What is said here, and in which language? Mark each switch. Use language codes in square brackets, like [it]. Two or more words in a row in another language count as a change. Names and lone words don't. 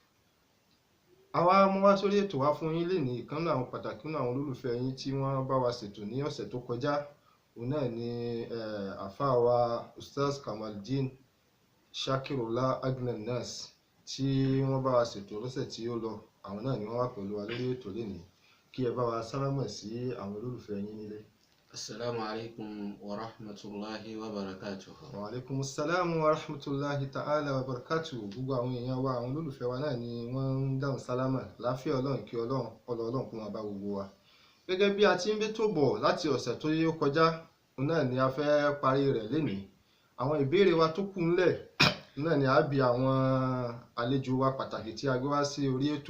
[yo] Àwa mú wá sórí ètò wa fún yín lénìí ìkan náà àwọn pàtàkì nínú àwọn olólùfẹ́ yín tí wọ́n bá wa ṣètò ní ọ̀sẹ̀ tó kọjá. Òun náà ni àfáà wa Ustaz Kamaldeen Shakirullah Agnenas tí wọ́n bá wa ṣètò lọ́sẹ̀ tí ó lọ. Àwọn náà ni wọ́n wà pẹ̀lú wa lórí ètò lénìí. Kí ẹ bá wa sálámọ̀ sí àwọn olólùfẹ́ yín nílé. [ar] السلام عليكم ورحمة الله وبركاته. وعليكم السلام ورحمة الله تعالى وبركاته. [yo] Gbogbo àwọn èèyàn wa, àwọn olólùfẹ́ wa náà ni wọ́n ń dáhùn sálámà. Láfíà Ọlọ́run, kí Ọlọ́run kó máa bá gbogbo wa. Gẹ́gẹ́ bí a ti ń bẹ́tò bọ̀ láti ọ̀sẹ̀ tó yẹ kọjá, òun náà ni a fẹ́ parí rẹ̀ lénìí. Àwọn ìbéèrè wa tó kù ńlẹ̀ náà ni a bi àwọn àlejò wa pàtàkì tí a gbé wá sí orí ètò.